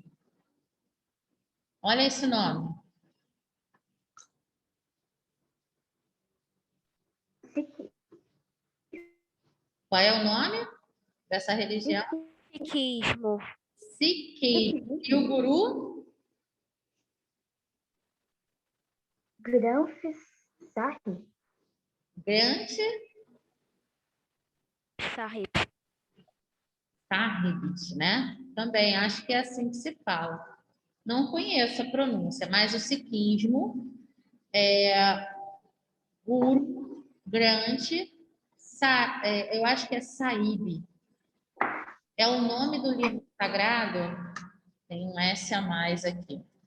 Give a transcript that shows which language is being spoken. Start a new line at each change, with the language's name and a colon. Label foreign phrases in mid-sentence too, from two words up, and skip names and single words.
Portuguese: Olha esse nome. Qual é o nome dessa religião? Sikhismo. Sikhismo. E o guru? Granth Sahib. Granth Sahib. Sahib, né? Também acho que é assim que se fala. Não conheço a pronúncia, mas o sikhismo é Guru, Granth, eu acho que é Sahib. É o nome do livro sagrado, tem um S a mais aqui.